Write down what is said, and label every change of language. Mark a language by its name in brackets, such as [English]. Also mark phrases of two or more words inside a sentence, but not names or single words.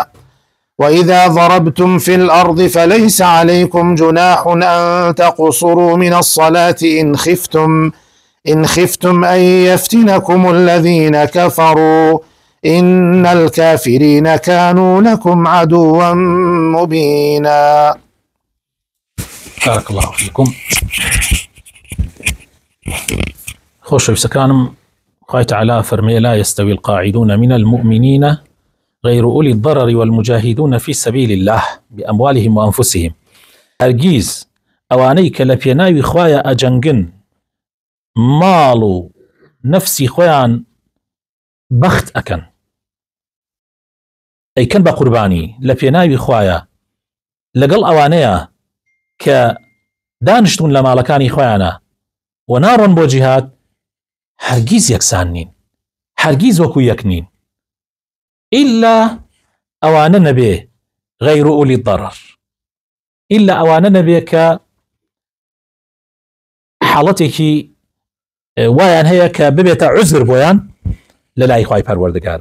[Arabic] وإذا ضربتم في الأرض فليس عليكم جناح أن تقصروا من الصلاة إن خفتم أن يفتنكم الذين كفروا، إن الكافرين كانوا لكم عدوا مبينا. بارك الله فيكم. [Central Kurdish] خۆشەویستەکانم، خوای تعالی فەرمێ [Arabic] لا يستوي القاعدون من المؤمنين غير أولي الضرر والمجاهدون في سبيل الله بأموالهم وأنفسهم. [Central Kurdish] هەرگیز ئەوانەی کە لە پێناوی خوایە ئەجەنگن ماڵ و نەفسی خۆیان بەخت ئەکەن، ئەیکەن بە قوربانی لە پێناوی خوایە لەگەڵ ئەوانەیە کە دانیشتون لە ماڵەکانی خۆیانە و ناڕۆن بۆ جیهاد، هەرگیز یەکسان نین، هەرگیز وەکو یەک نین، ئیلا ئەوانە نەبێ [Arabic] غەیر ئولی ضەرەر، [Central Kurdish] ئیلا ئەوانە نەبێ کە حاڵەتێکی وایان هەیە کە ببێتە عوزر بۆیان لە لای خوای پەروەردگار.